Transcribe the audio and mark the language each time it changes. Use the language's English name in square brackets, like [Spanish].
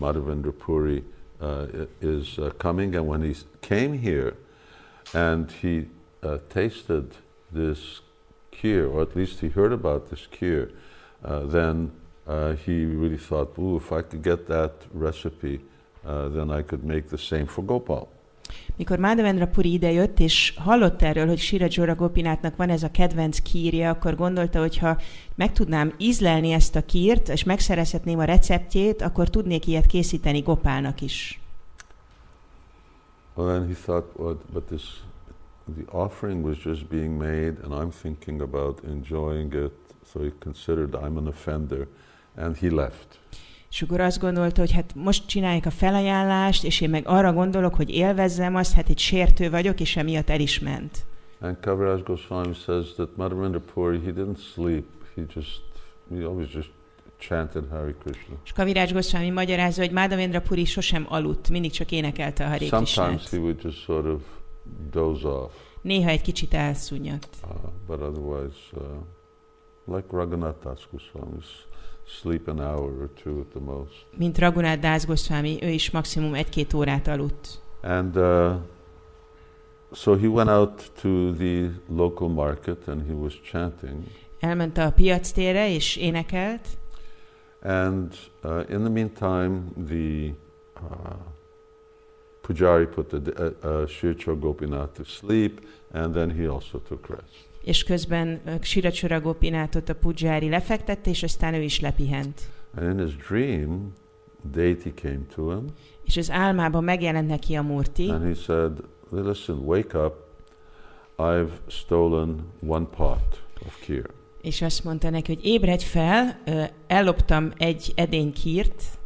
[English] Madhavendra Puri is coming, and when he came here, and he tasted this kheer, or at least he heard about this kheer, then he really thought, "Ooh, if I could get that recipe, then I could make the same for Gopal." [Hungarian] Mikor Madhavendra Puri idejött, és hallott erről, hogy Shirachora Gopinathnak van ez a kedvenc kírja, akkor gondolta, hogy ha meg tudnám ízlelni ezt a kírt, és megszerezhetném a receptjét, akkor tudnék ilyet készíteni Gopálnak is. [English] Well, then he thought, but the offering was just being made, and I'm thinking about enjoying it, so he considered I'm an offender, and he left. [Hungarian] És akkor azt gondolta, hogy hát most csináljuk a felajánlást, és én meg arra gondolok, hogy élvezzem azt, hát egy sértő vagyok, és emiatt el is ment. [English] And Kaviraj Goswami says that Madhavendra Puri, he didn't sleep, he always just chanted Hare Krishna. [Hungarian] És Kaviraj Goswami magyarázza, hogy Madhavendra Puri sosem aludt, mindig csak énekelte a Hare Krishnát. [English] Sometimes he would just sort of doze off. [Hungarian] Néha egy kicsit elszúnyadt. [English] But otherwise, like Raghunath Das Goswami, sleep an hour or two at the most. [Hungarian] Mint Raghunath Das Goswami, ő is maximum 1-2 órát aludt. [English] And so he went out to the local market and he was chanting. [Hungarian] Elment a piactérre és énekelt. [English] And in the meantime, the Pujari put the Shirachara Gopinath to sleep, and then he also took rest. [Hungarian] És közben Shirachara Gopinathot a Pujari lefektette, és aztán ő is lepihent. [English] And in his dream, deity came to him. [Hungarian] És az álmában megjelent neki a Murti. [English] And he said, listen, wake up. I've stolen one pot of kheer. [Hungarian] És azt mondta neki, hogy ébredj fel, elloptam egy edény khírt.